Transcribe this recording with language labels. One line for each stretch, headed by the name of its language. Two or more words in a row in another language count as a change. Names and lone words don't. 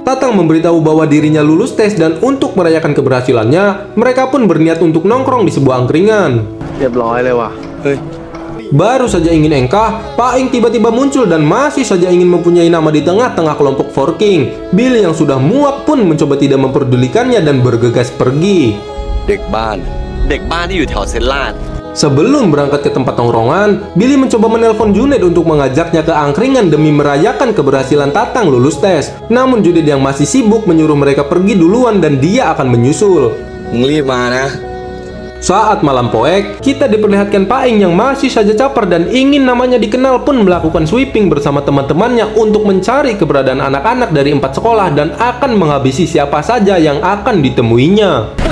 Indonesian: Tatang memberitahu bahwa dirinya lulus tes, dan untuk merayakan keberhasilannya, mereka pun berniat untuk nongkrong di sebuah angkringan. Baru saja ingin engkah, Paing tiba-tiba muncul dan masih saja ingin mempunyai nama di tengah-tengah kelompok Four King. Billy yang sudah muak pun mencoba tidak memperdulikannya dan bergegas pergi.
Thai: เด็กบ้าน ที่อยู่แถวเซนลาด
Indonesian: Sebelum berangkat ke tempat tongkrongan, Billy mencoba menelpon Junaid untuk mengajaknya ke angkringan demi merayakan keberhasilan Tatang lulus tes. Namun Junaid yang masih sibuk menyuruh mereka pergi duluan dan dia akan menyusul. Saat malam poek, kita diperlihatkan Paing yang masih saja caper dan ingin namanya dikenal pun melakukan sweeping bersama teman-temannya untuk mencari keberadaan anak-anak dari 4 sekolah dan akan menghabisi siapa saja yang akan ditemuinya.